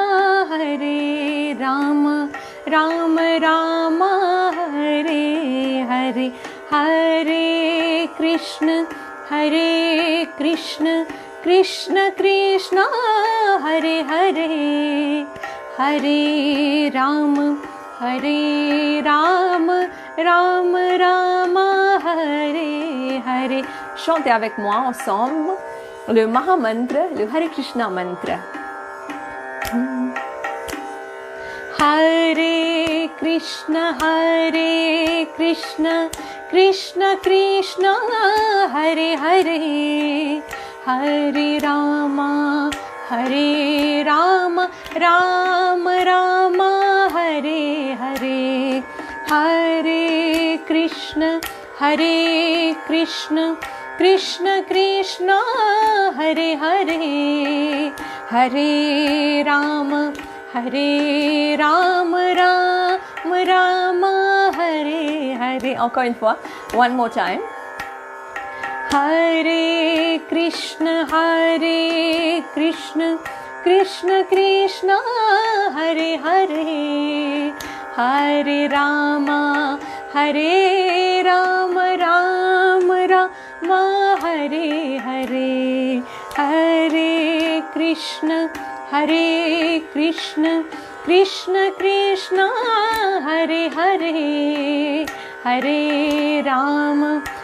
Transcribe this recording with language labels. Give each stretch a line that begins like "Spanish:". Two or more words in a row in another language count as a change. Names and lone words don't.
Sanskrit: Rama Rama, Hare Hare, Hare Krishna, Krishna Krishna, Hare Hare, Hare Rama, Rama Rama, Hare Hare.
French: Chantez avec moi ensemble le Mahamantra, le Hare Krishna mantra.
Sanskrit: Hare Krishna, Krishna Krishna, Hare Hare, Hare Rama, Rama Rama, Hare Hare, Hare Krishna, Krishna Krishna, Hare Hare, Hare Rama, Rama Rama, Hare Hare.
French: Encore une fois,
English: one more time.
Sanskrit: Hare Krishna, Krishna Krishna, Hare Hare, Hare Rama, Rama Rama, Hare Hare, Hare Krishna, Krishna Krishna, Hare Hare, Hare Rama,